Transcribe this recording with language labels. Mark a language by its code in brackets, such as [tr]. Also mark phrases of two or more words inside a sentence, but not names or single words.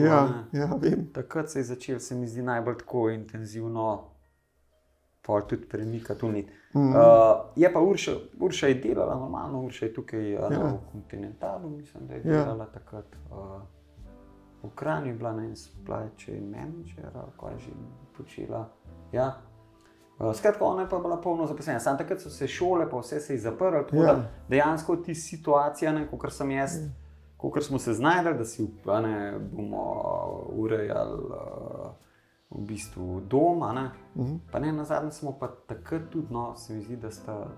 [sl] Ja, vem. Takrat se je začel, se mi zdi, najbolj tako intenzivno tudi premikati. Je pa Urša je delala normalno, Urša je tukaj v Kontinentalu, mislim, da je delala takrat. V Kranju je bila na [en] supply chain manager, [sl] kaj je že počela. Skratka, ona je pa bila polno zaposlena. Samo takrat so se šole, pa vse se je zaprlo, tako da dejansko ti situacija, kakor sem jaz, kakor smo se znajdali, da si bomo urejali v bistvu dom, pa ne nazadnje smo pa takrat tudi, se mi zdi, da sta